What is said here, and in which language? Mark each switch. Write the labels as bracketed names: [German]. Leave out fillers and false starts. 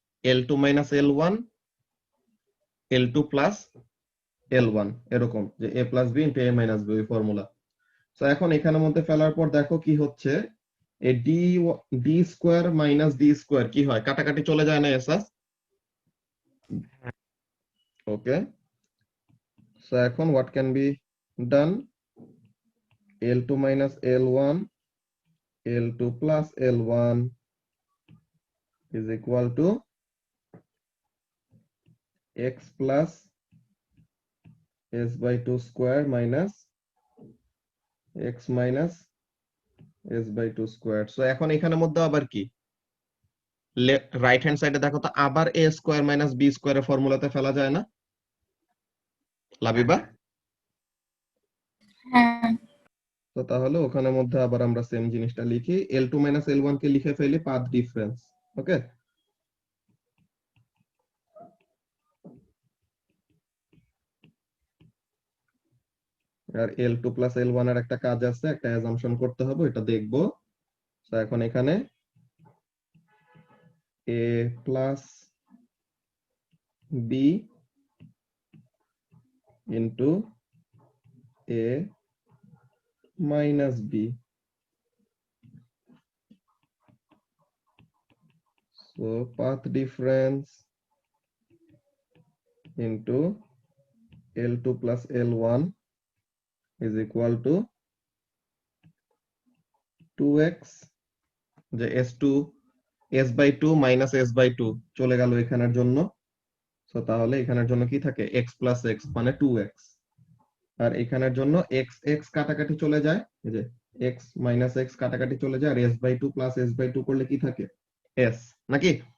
[Bangla] L2 minus L1, L2 plus L1, এরকম, যে a plus b into a minus b, ওই formula. So এখন এখানের মধ্যে ফেলার পর দেখো কি হচ্ছে, এই d square minus d square কি হয়? কাটাকাটি চলে যায় না এসাস? [English] Okay, so এখন what can be done? L2 minus L1, L2 plus L1 is equal to x plus s by 2 square minus x minus s by 2 square. [Bangla] So এখন এখানের মধ্যে আবার কি রাইট হ্যান্ড সাইডে দেখো তো আবার a স্কয়ার মাইনাস b স্কয়ারের ফর্মুলাতে ফেলা যায় না লাবিবা? হ্যাঁ। তো তাহলে ওখানের মধ্যে আবার আমরা সেম জিনিসটা লিখি, L2 মাইনাস L1 কে লিখে ফেলি পাথ ডিফারেন্স। ওকে, আর L2 প্লাস L1 এর একটা কাজ আছে, একটা অ্যাজাম্পশন করতে হবে, এটা দেখবো। তো এখন এখানে a plus b into a minus b, [English] so path difference into L2 plus L1 is equal to 2x, যে s2 s by 2 minus s by 2 [Bangla] চলে গেল এখানের জন্য। সো তাহলে এখানের জন্য কি থাকে x plus x মানে 2x, আর এখানের জন্য x x কাটাকাটি চলে যায়, এই যে x minus x কাটাকাটি চলে যায়, আর s by 2 plus s by 2 করলে কি থাকে s, নাকি?